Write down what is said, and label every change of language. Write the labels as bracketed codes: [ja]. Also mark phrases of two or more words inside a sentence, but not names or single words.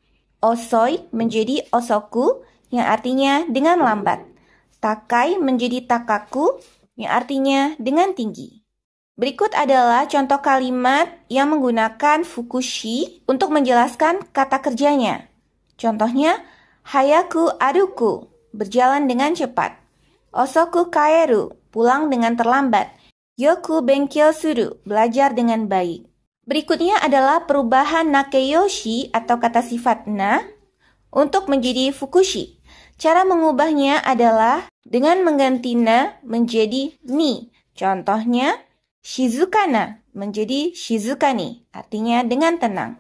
[id] Osoi menjadi osoku yang artinya dengan lambat. Takai menjadi takaku yang artinya dengan tinggi. Berikut adalah contoh kalimat yang menggunakan fukushi untuk menjelaskan kata kerjanya. Contohnya, [ja] 早く歩く, [id] berjalan dengan cepat. [ja] 遅く帰る, [id] pulang dengan terlambat. [ja] よく勉強する, [id] belajar dengan baik. Berikutnya adalah perubahan nakeyoshi atau kata sifat na untuk menjadi fukushi. Cara mengubahnya adalah dengan mengganti na menjadi ni. Contohnya, shizukana menjadi shizukani, artinya dengan tenang.